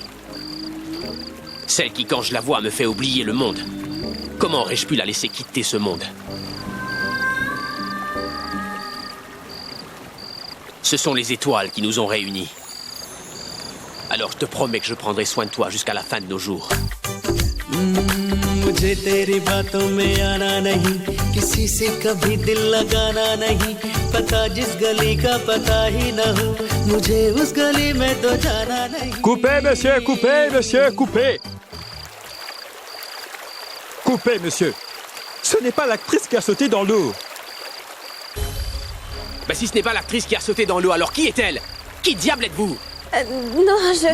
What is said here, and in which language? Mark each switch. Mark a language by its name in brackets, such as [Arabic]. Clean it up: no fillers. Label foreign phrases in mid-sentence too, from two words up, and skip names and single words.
[French] Celle qui, quand je la vois, me fait oublier le monde. Comment aurais-je pu la laisser quitter ce monde? Ce sont les étoiles qui nous ont réunis. Alors je te promets que je prendrai soin de toi jusqu'à la fin de nos jours. [Hindi] मुझे तेरी बातों में आना नहीं, किसी से कभी दिल लगाना नहीं, पता जिस गली का पता ही न हो, मुझे उस गली में तो जाना नहीं. [French] Coupez, monsieur, coupez, monsieur, coupez. Coupez, monsieur. Ce n'est pas l'actrice qui a sauté dans l'eau. Bah si ce n'est pas l'actrice qui a sauté dans l'eau, alors qui est-elle? Qui diable êtes-vous? Non, je...